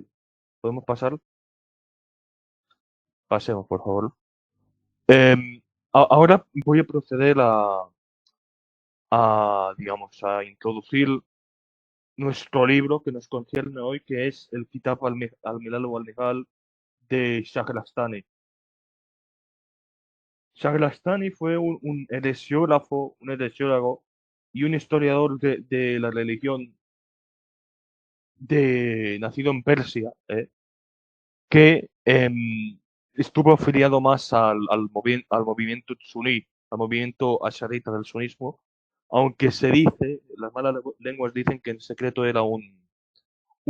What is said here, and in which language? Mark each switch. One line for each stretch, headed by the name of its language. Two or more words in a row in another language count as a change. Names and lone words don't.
Spanish: ¿Podemos pasar? Pasemos, por favor. Ahora voy a proceder digamos, a introducir nuestro libro que nos concierne hoy, que es el Kitab al-Milal o al-Nihal de Shahrastani. Shahrastani fue un heresiógrafo, un heresiólogo y un historiador de la religión nacido en Persia, que estuvo afiliado más al movimiento suní, al movimiento asharita del sunismo, aunque se dice, las malas lenguas dicen que en secreto era un ismaelita.